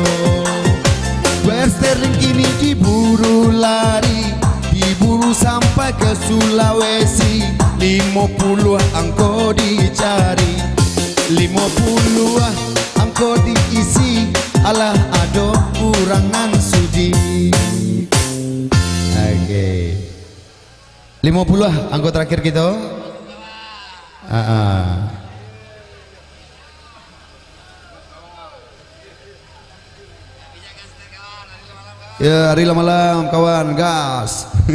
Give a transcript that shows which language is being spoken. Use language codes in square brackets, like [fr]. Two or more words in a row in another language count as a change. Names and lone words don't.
[id] Western kini diburu lari, diburu sampai ke Sulawesi. [min] 50 angko dicari, 50 angko diisi, alah ado kurangan sudi. Oke. 50 angko terakhir kita. [id] Ya, hari malam kawan, gas.